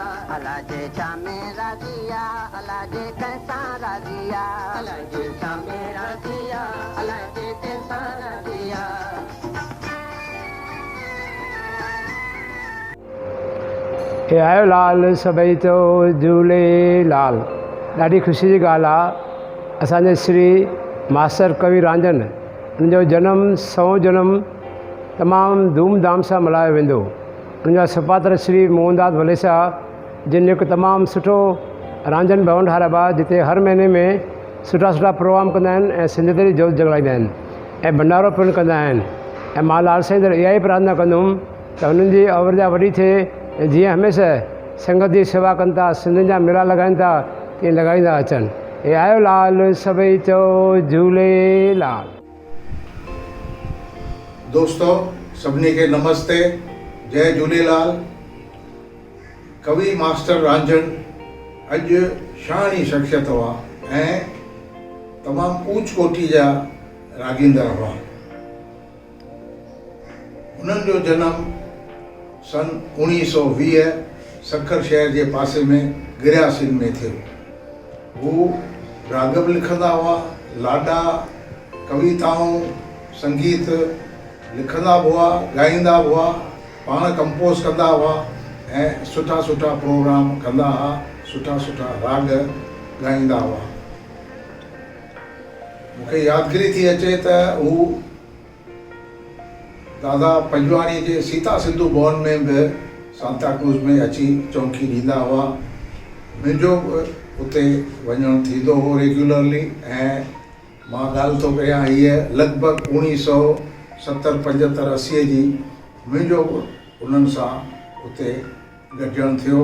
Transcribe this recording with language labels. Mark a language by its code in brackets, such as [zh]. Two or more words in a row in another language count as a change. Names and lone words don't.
[sd] अला जे छामे राजिया, अला जे कैसा राजिया, अला जे छामे राजिया, अला जे कैसा राजिया। हे आयो लाल सभई तो झूलेलाल। ॾाढी ख़ुशी जी ॻाल्हि आहे, असांजे श्री मास्टर कवि रांजन उनजो जनम 100 जनम तमामु धूमधाम सां मल्हायो वेंदो। उनजा सपात्र श्री मोहनदास वलेचा जिन हिकु तमामु सुठो रांजन भवन ठाहिरायो आहे जिते हर महीने में सुठा सुठा प्रोग्राम कंदा आहिनि ऐं सिंधियत जी जोत जॻाईंदा आहिनि ऐं भंडारो पिणु कंदा आहिनि। ऐं मां लाल साईं दर इहा ई प्रार्थना कंदुमि त हुननि जी अवरजा वॾी थिए ऐं जीअं हमेशह संगत जी सेवा कनि था, सिंधियुनि जा मेला लॻाइनि था, तीअं लॻाईंदा अचनि। हे आयो लाल सभई चओ झूलेलाल। दोस्तों सभिनी खे नमस्ते, जय झूलेलाल। कवि मास्टर रांजन अॼु शानी शख़्सियत हुआ ऐं तमामु ऊच कोटि जा राॻींदड़ हुआ। उन्हनि जो जनम सन 1920 सखर शहर जे पासे में गिरियासिन में थियो। हू राग बि लिखंदा हुआ, लाॾा, कविताऊं, संगीत लिखंदा बि हुआ, ॻाईंदा बि हुआ, पाण कंपोज़ कंदा हुआ ऐं सुठा सुठा प्रोग्राम कंदा हुआ, सुठा सुठा राग ॻाईंदा हुआ। मूंखे यादगिरी थी अचे त हू दादा पंजवाणी जे सीता सिंधु भवन में बि सांताक्रूज़ में अची चौकी ॾींदा हुआ। मुंहिंजो बि उते वञणु थींदो हो रेगुलरली ऐं मां ॻाल्हि थो कयां हीअ लॻभॻि 1970-75-80 जी मुंहिंजो बि उन्हनि सां उते गॾिजणु थियो।